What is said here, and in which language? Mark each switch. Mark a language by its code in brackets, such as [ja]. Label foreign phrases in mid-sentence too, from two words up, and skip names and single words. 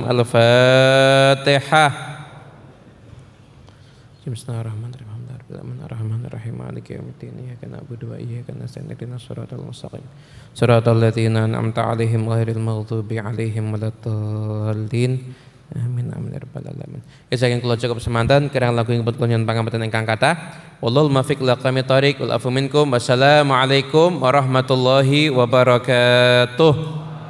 [ar] الفاتحة. بسم الله الرحمن الرحيم. الرحمن الرحيم مالك يوم الدين إياك نعبد وإياك نستعين اهدنا الصراط المستقيم صراط الذين أنعمت عليهم غير المغضوب عليهم ولا-الضالين. آمين آمين يا رب العالمين. [jv] Saking kula cukup semanten kirang lagu ing pun pangapunten ingkang kathah. [ar] والله الموفق إلى أقوم الطريق والعفو منكم. والسلام عليكم ورحمة الله وبركاته.